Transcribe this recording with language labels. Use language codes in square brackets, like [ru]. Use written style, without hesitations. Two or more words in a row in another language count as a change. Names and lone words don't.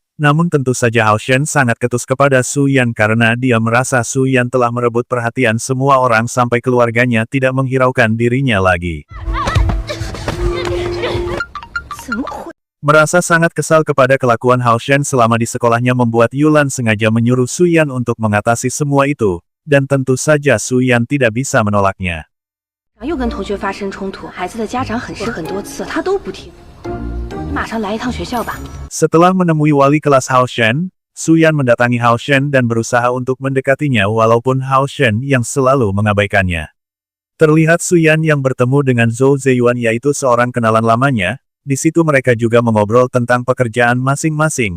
[id] Namun tentu saja Hao Shen sangat ketus kepada Su Yan karena dia merasa Su Yan telah merebut perhatian semua orang sampai keluarganya tidak menghiraukan dirinya lagi. Merasa sangat kesal kepada kelakuan Hao Shen selama di sekolahnya membuat Yulan sengaja menyuruh Su Yan untuk mengatasi semua itu, dan tentu saja Su Yan tidak bisa menolaknya. [zh] 又跟同学发生冲突，孩子的家长很多次，他都不听。你马上来一趟学校吧。 [id] Setelah menemui wali kelas Hao Shen, Su Yan mendatangi Hao Shen dan berusaha untuk mendekatinya walaupun Hao Shen yang selalu mengabaikannya. Terlihat Su Yan yang bertemu dengan Zhou Zeyuan yaitu seorang kenalan lamanya, di situ mereka juga mengobrol tentang pekerjaan masing-masing.